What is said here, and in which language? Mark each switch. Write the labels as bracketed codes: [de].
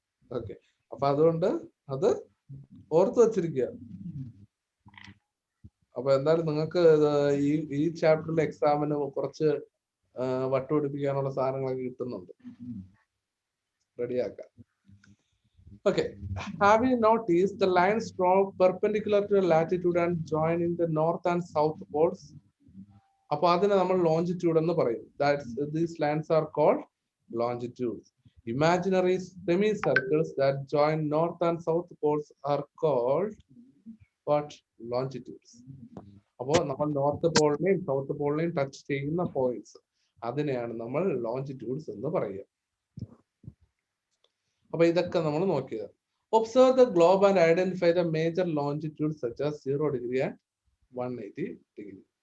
[ml] Okay, അപ്പൊ അതുകൊണ്ട് അത് ഓർത്ത് വച്ചിരിക്കുക. അപ്പൊ എന്തായാലും നിങ്ങൾക്ക് ഈ ചാപ്റ്ററിലെ എക്സാമിന് കുറച്ച് വട്ടുപിടിപ്പിക്കാനുള്ള സാധനങ്ങളൊക്കെ കിട്ടുന്നുണ്ട്. റെഡിയാക്കാം. [en] Okay, have you noticed the lines drawn perpendicular to the latitude and join in the north and south poles? [ml] അപ്പൊ അതിനെ നമ്മൾ ലോഞ്ചിറ്റ്യൂഡ് എന്ന് പറയും. [en] These lines are called longitudes. Imaginary semicircles that join north and south poles are called what? Longitudes. [ml] അപ്പോൾ നമ്മൾ north പോളിനെയും south പോളിനെയും touch ചെയ്യുന്ന points, അതിനെയാണ് നമ്മൾ ലോഞ്ചിറ്റ്യൂഡ്സ് എന്ന് പറയുക. അപ്പൊ ഇതൊക്കെ നമ്മൾ നോക്കിയത്. [en] Observe the globe and identify the major longitude such as 0 degree and 180 degree.